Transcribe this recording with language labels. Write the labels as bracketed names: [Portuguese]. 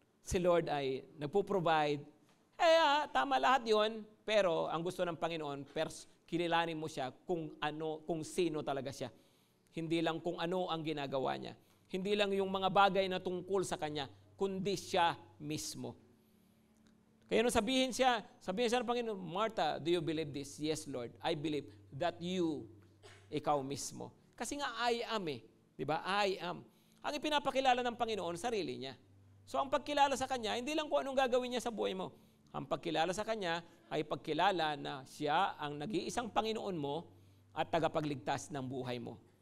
[Filipino] Si Lord ay nagpo-provide. Tama lahat yon, pero ang gusto ng Panginoon, kinilanin mo siya kung sino talaga siya. Hindi lang kung ano ang ginagawa niya. Hindi lang yung mga bagay na tungkol sa Kanya, kundi siya mismo. Kaya nung sabihin siya ng Panginoon, Martha, [English] do you believe this? Yes, Lord, I believe that you, [Filipino] ikaw mismo. Kasi nga I am Diba? I am. Ang ipinapakilala ng Panginoon, sarili niya. So ang pagkilala sa Kanya, hindi lang kung anong gagawin niya sa buhay mo. Ang pagkilala sa Kanya ay pagkilala na siya ang nag-iisang Panginoon mo at tagapagligtas ng buhay mo.